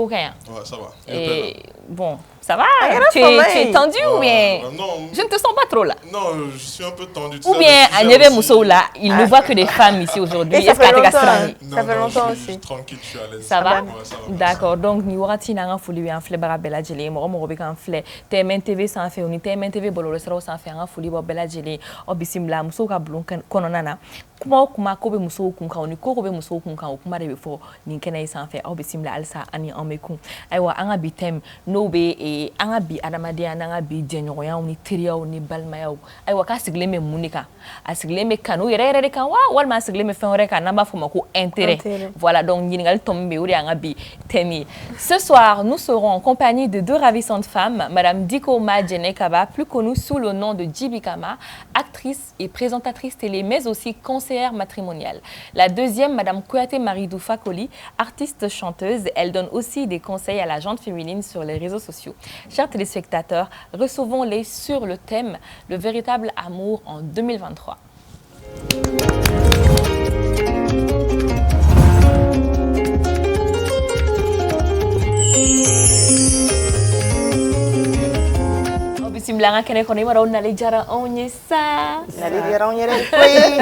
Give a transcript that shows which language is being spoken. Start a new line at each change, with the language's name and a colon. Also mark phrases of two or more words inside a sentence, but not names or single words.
French: Coquin. Ouais, ça va. Et bon, ça va? Tu sommeil. es tendu ou bien? Non. Je ne te sens pas trop là. Non, je suis un peu tendu. Ou bien, à Nebe Mousso là, il ne voit que des femmes ici aujourd'hui. Et ça Est-ce que fait tu as longtemps. Ça fait longtemps je aussi. suis tranquille, je suis à l'aise. Ça va? Ouais, ça va. D'accord. Donc,
Bambara: ni warati na nga fuli an filɛ baga bɛɛ lajɛlen mɔgɔ mɔgɔ bɛ k'an filɛ TMN TV sanfɛ o ni TMN TV bɔlɔlɔsiraw sanfɛ an ka foli bɔ bɛɛ lajɛlen aw bisimila musow ka bulon kɔnɔna na kuma o kuma ko bɛ musow kun kan o ni ko bɛ musow kun kan o kuma de bɛ fɔ nin kɛnɛ yi sanfɛ aw bisimila halisa ani an bɛ kun ayiwa an ka bi thème n'o bɛ an ka bi adamadenya n'an ka bi jɛɲɔgɔnyaw ni teriyaw ni balimayaw ayiwa k'a sigilen bɛ mun de kan a sigilen bɛ kanu yɛrɛ yɛrɛ de kan wa walima a sigilen bɛ fɛn wɛrɛ kan n'an b'a fɔ o ma ko
French: intérêt voilà
Bambara: donc ɲininkali tɔ min bɛ o de y'an ka bi thème ye.
French: Ce soir nous serons en compagnie de deux ravissantes femmes, Madame Diko Madjene Kaba, plus connue sous le nom de Djibi Kama, actrice et présentatrice télé, mais aussi conseillère matrimoniale. La deuxième, Madame Kouyaté Maridou Fakoli, artiste chanteuse. Elle donne aussi des conseils à la gente féminine sur les réseaux sociaux. Chers téléspectateurs, recevons-les sur le thème « Le véritable amour en 2023 ». Bisimila kene kone mara nale jara onye sa nale jara onye koyi